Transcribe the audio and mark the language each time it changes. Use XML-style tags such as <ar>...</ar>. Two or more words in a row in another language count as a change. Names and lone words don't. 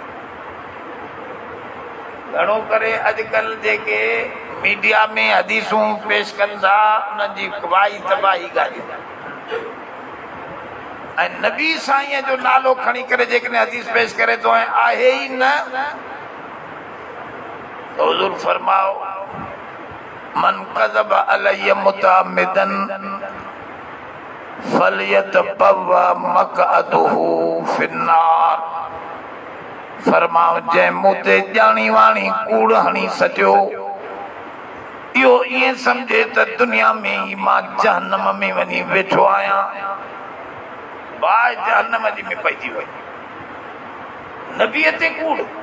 <sd>घणो करे अॼुकल्ह जेके मीडिया में हदीसूं पेश कनि था उन्हनि जी वाही तबाही ॻाल्हियूं ऐं नबी साईं जो नालो खणी करे जेकॾहिं हदीस पेश करे थो ऐं आहे ई न त हुज़ूर फरमाओ</sd> <ar>من كذب علي متعمدا فليتبوأ مقعده من النار</ar> <sd>फरमाओ जंहिं मूं ते ॼाणी वाणी कूड़ हणी सॼो इहो ईअं सम्झे त दुनिया में ई मां जहन्नम में वञी वेठो आहियां बाहि जहन्नम जी में पइजी वई नबीअ ते कूड़</sd>